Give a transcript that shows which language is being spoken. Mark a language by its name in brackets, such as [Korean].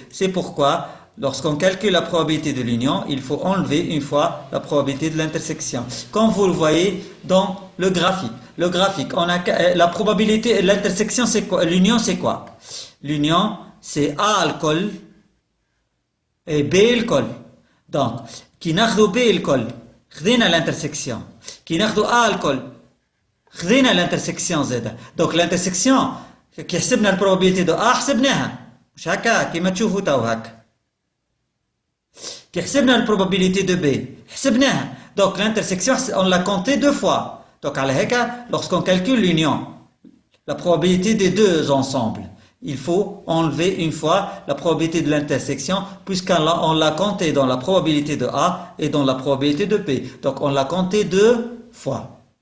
[French] C'est pourquoi, lorsqu'on calcule la probabilité de l'union, il faut enlever une fois la probabilité de l'intersection. Comme vous le voyez dans le graphique. Le graphique, on a la probabilité, l'intersection, c'est quoi? L'union, c'est quoi? L'union, c'est A alcool et B الكل. [Arabic] Donc, كي ناخذوا B الكل خذينا l'intersection. كي ناخذوا A الكل خذينا l'intersection زاده. Donc l'intersection كي حسبنا البروبابيلتي دو A حسبناها. مش هكا كيما تشوفوا تو هكا. كي حسبنا البروبابيلتي دو B حسبناها. [French] Donc l'intersection on l'a compté deux fois. Donc [Arabic] على هكا [French] lorsqu'on calcule l'union, la probabilité des deux ensembles, il faut enlever une fois la probabilité de l'intersection puisqu'on l'a compté dans la probabilité de A et dans la probabilité de B. Donc on l'a compté deux fois.